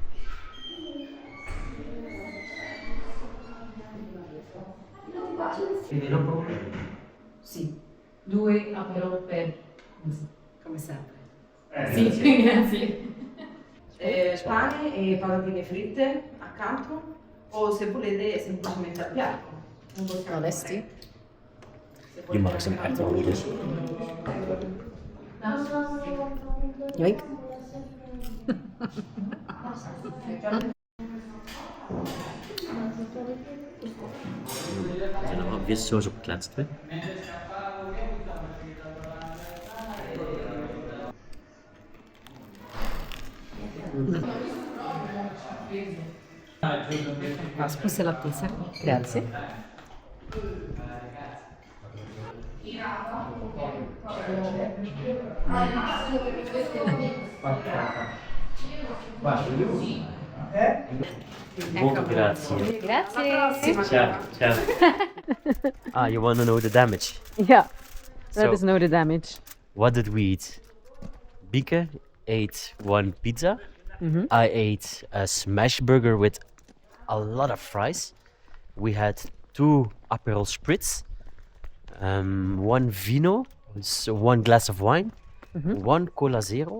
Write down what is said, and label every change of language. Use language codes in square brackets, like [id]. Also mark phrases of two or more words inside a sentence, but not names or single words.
[it] Sì, 2 aperol per come sempre. Sì, grazie. Pane e patatine fritte accanto o se volete semplicemente al piatto. Non possiamo Onesti. [nl] Je mag ze echt wel goed. [en] Yoink. [nl] Er zijn er wel vissaus op gekletst. Hè? [it] Scusa l'attesa. Grazie. Molto grazie. Grazie. Ciao, ciao. [en] Ah, you want to know the damage? Yeah, let So- us know the damage. What did we eat? Bieke ate 1 pizza. I ate a smash burger with a lot of fries. We had 2 Aperol Spritz, 1 vino, so 1 glass of wine, 1 Cola Zero.